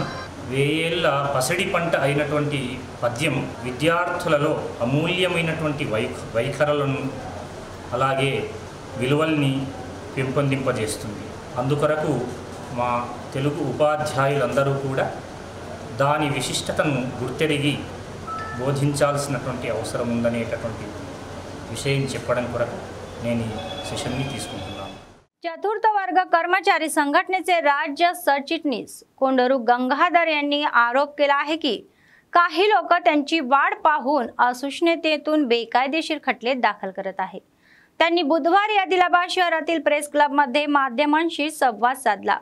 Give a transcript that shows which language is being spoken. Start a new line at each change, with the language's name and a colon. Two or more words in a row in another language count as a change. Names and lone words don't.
Telugu: వేయేళ్ల పసిడి పంట అయినటువంటి పద్యం విద్యార్థులలో అమూల్యమైనటువంటి వైఖరులను అలాగే విలువల్ని పెంపొందింపజేస్తుంది। అందుకొరకు మా తెలుగు ఉపాధ్యాయులందరూ కూడా దాని విశిష్టతను గుర్తెరిగి బోధించాల్సినటువంటి అవసరం ఉందనేటటువంటి విషయం చెప్పడం కొరకు నేను ఈ సెషన్ని తీసుకుంటున్నాను।
Marathi: चतुर्थ वर्ग कर्मचारी संघटनेचे राज्य सरचिटणीस कोंडरू गंगाधर यांनी आरोप केला आहे की काही लोक त्यांची वाढ पाहून असुष्णतेतून बेकायदेशीर खटले दाखल करत आहेत। त्यांनी बुधवारी आदिलाबाद शहरातील प्रेस क्लबमध्ये माध्यमांशी संवाद साधला।